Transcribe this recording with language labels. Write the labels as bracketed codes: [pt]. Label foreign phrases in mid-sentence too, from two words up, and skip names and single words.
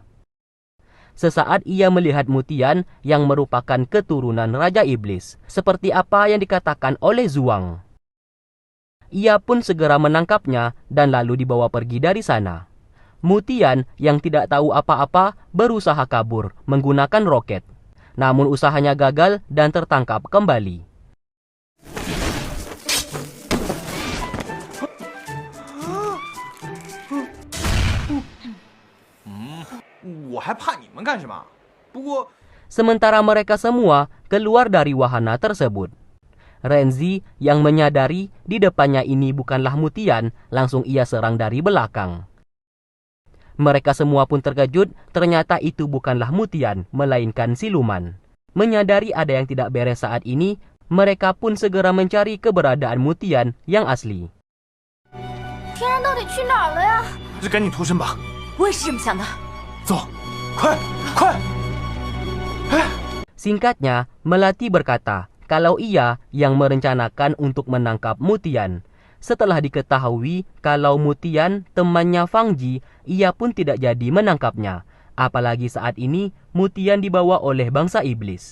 [id] Sesaat ia melihat Mutian yang merupakan keturunan Raja Iblis, seperti apa yang dikatakan oleh Zhuang. Ia pun segera menangkapnya dan lalu dibawa pergi dari sana. Mutian yang tidak tahu apa-apa berusaha kabur menggunakan roket. Namun usahanya gagal dan tertangkap kembali. [zh] 我还怕你们干什么？不过 [id] Sementara mereka semua keluar dari wahana tersebut. Renzi yang menyadari di depannya ini bukanlah Mutian, langsung ia serang dari belakang. Mereka semua pun terkejut, ternyata itu bukanlah Mutian, melainkan siluman. Menyadari ada yang tidak beres saat ini, mereka pun segera mencari keberadaan Mutian yang asli. [zh] 天然到底去哪儿了呀？就赶紧脱身吧。我也是这么想的。走，快快！ [id] Singkatnya, Melati berkata kalau ia yang merencanakan untuk menangkap Mutian. Setelah diketahui kalau Mutian temannya Fang Ji, ia pun tidak jadi menangkapnya. Apalagi saat ini Mutian dibawa oleh bangsa iblis.